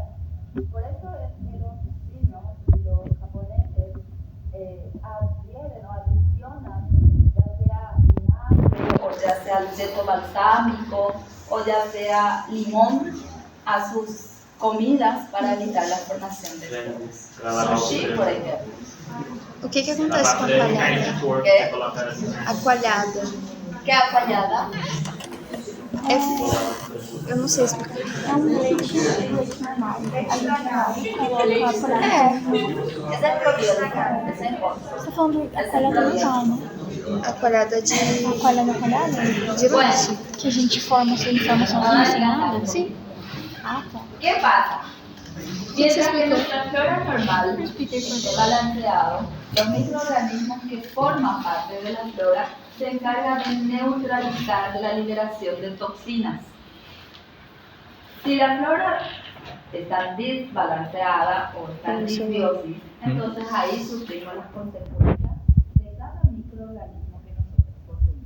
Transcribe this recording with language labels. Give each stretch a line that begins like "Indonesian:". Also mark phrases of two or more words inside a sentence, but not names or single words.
Spanish: Por eso es que los chinos y los japoneses adhieren o adicionan ya sea vinagre o ya sea aceto balsámico o ya sea limón a sus comidas para evitar la formación de esporas. Sushi, por ejemplo.
Portuguese: O que acontece com a coalhada?
Spanish: ¿Qué?
Portuguese: A coalhada.
Spanish: ¿Qué fallada?
Portuguese: Eu não sei explicar. É um leite normal. A gente coloca a coalhada.
Spanish: Ese es probiótico, ese es otro.
Portuguese: Você tá falando da coalhada normal, né? A coalhada de A coalhada coalhada? leite. Que a gente forma sem informação sem nada? Sim. Ah, tá.
Spanish: ¿Qué pasa? Mientras que nuestra flora normal esté balanceado, los microorganismos que forman parte de la flora se encargan de neutralizar la liberación de toxinas. Si la flora está desbalanceada o está en disbiosis, entonces ahí sufrimos las consecuencias de cada microorganismo que nosotros consumimos.